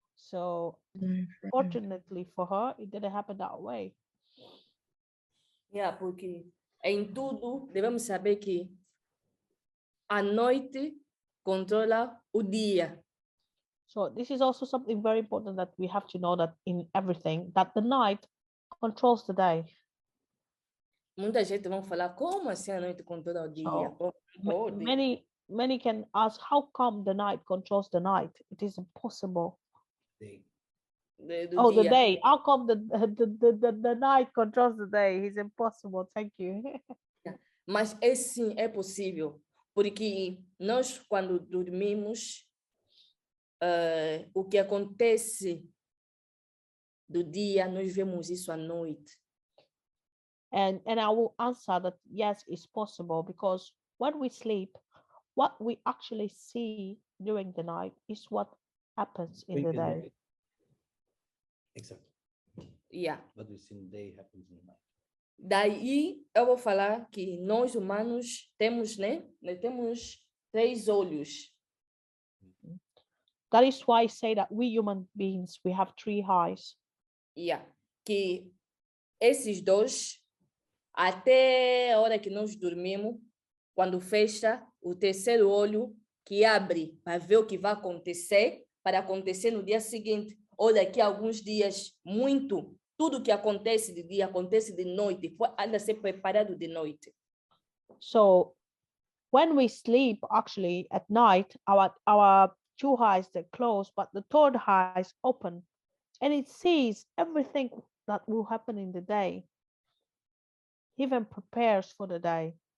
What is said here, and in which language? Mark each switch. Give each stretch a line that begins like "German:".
English: So fortunately for her, it didn't happen that way.
Portuguese: Yeah, porque em tudo devemos saber que a noite controla o dia.
English: So this is also something very important that we have to know, that in everything, that the night controls the day.
Portuguese: Muita gente vão falar, como assim a noite controla o dia?
English: So,
Portuguese: Como pode?
English: many can ask, how come the night controls the night? It is impossible.
Portuguese: Do
English: the
Portuguese: dia.
English: day. How come the night controls the day? It's impossible. Thank you.
Portuguese: Mas é sim, é possível. Porque nós, quando dormimos, o que acontece do dia, nós vemos isso à noite.
English: And I will answer that yes, it's possible, because when we sleep, what we actually see during the night is what happens in the day. Exactly. Yeah. What we see in the day happens in the night.
Portuguese: Daí eu vou falar que nós humanos temos, né? Temos 3 olhos.
English: That is why I say that we human beings, we have 3 eyes. Yeah.
Portuguese: Que esses 2, até a hora que nós dormimos, quando fecha, o terceiro olho que abre para ver o que vai acontecer, para acontecer no dia seguinte, ou daqui a alguns dias, muito. Tudo que acontece de dia, acontece de noite, anda a ser preparado de noite.
English: So when we sleep, actually at night, our 2 eyes, they're closed, but the third eye is open, and it sees everything that will happen in the day, even prepares for the day.